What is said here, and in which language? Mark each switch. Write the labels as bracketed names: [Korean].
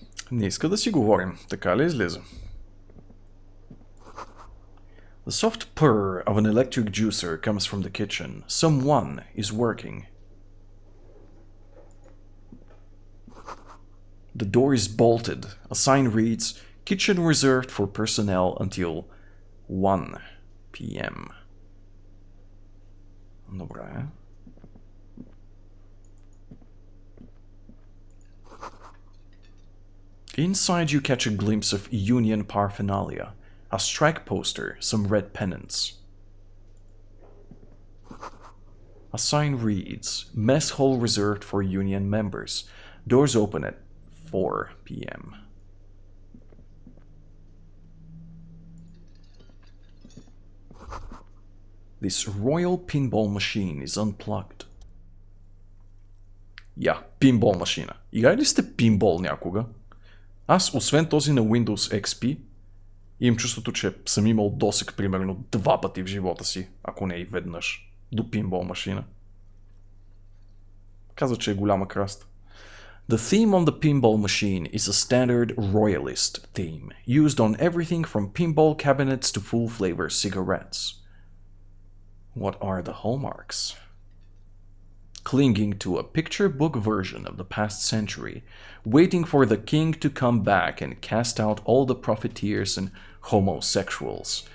[Bulgarian] Не иска да си говорим, така ли излиза? [English] The soft purr of an electric juicer comes from the kitchen. Someone is working. The door is bolted. A sign reads, "Kitchen reserved for personnel until 1 p.m." [Bulgarian] Добре. [English] Inside you catch a glimpse of Union paraphernalia. A strike poster, some red pennants. A sign reads, "Mess hall reserved for Union members. Doors open at 4 p.m." This royal pinball machine is unplugged. [Bulgarian] Pinball машина. Играли ли сте пинбол някога? Аз, освен този на Windows XP, имам чувството, че съм имал досег примерно 2 пъти в живота си, ако не и веднъж, до пинбол машина. Каза, че е голяма краста. [English] The theme on the pinball machine is a standard royalist theme, used on everything from pinball cabinets to full-flavor cigarettes. What are the hallmarks? Clinging to a picture book version of the past century, waiting for the king to come back and cast out all the profiteers and homosexuals.